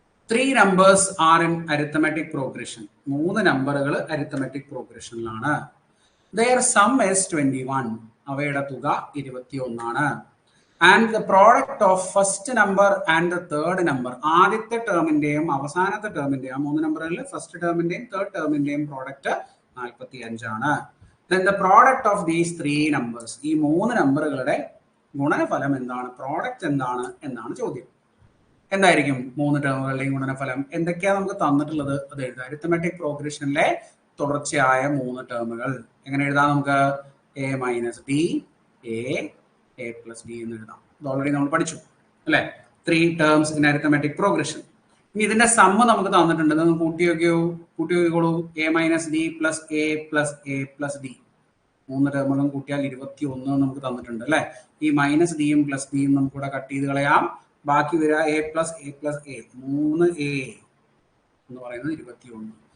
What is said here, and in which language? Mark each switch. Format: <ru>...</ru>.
<en>3 numbers are in arithmetic progression.</en> <ml>3 നമ്പറുകൾ arithmetic പ്രോഗ്രഷനിലാണ്.</ml> <en>Their sum is 21.</en> <ml>അവയുടെ തുക 21 ആണ്.</ml> <en>And the product of first number and the third number,</en> <ml>ആദ്യത്തെ ടേമിന്റെയും അവസാനത്തെ ടേമിന്റെയും, 3 നമ്പറുകളിൽ ഫസ്റ്റ് ടേമിന്റെയും തേർഡ് ടേമിന്റെയും പ്രോഡക്റ്റ് 45 ആണ്.</ml> <en>Then the product of these 3 numbers,</en> <ml>ഈ 3 നമ്പറുകളുടെ ഗുണനഫലം എന്താണ്, പ്രോഡക്റ്റ് എന്താണ് എന്നാണ് ചോദ്യം. എന്തായിരിക്കും 3 ടേമുകളുടെയും ഗുണനഫലം? എന്തൊക്കെയാണ് നമുക്ക് തന്നിട്ടുള്ളത് അത് എഴുതാം. അരിത്തമെറ്റിക് പ്രോഗ്രഷനിലെ തുടർച്ചയായ 3 ടേമുകൾ എങ്ങനെ എഴുതാം നമുക്ക്? a minus d, a plus d എന്ന് എഴുതാം. ഇത് ഓൾറെഡി നമ്മൾ പഠിച്ചു അല്ലെ.</ml> <en>3 terms in arithmetic progression.</en> <ml>ഇനി ഇതിന്റെ സമ്മ് നമുക്ക് തന്നിട്ടുണ്ട്. നിങ്ങൾ കൂട്ടി നോക്കിക്കോളൂ. A minus D plus A plus A plus D 3 ടേമുകളും കൂട്ടിയാൽ 21 നമുക്ക് തന്നിട്ടുണ്ട് അല്ലെ. ഈ മൈനസ് ഡിയും പ്ലസ് ഡിയും നമുക്ക് ഇവിടെ കട്ട് ചെയ്ത് കളയാം. ബാക്കി വരിക A plus A plus A 3a എന്ന് പറയുന്നത് 21.</ml>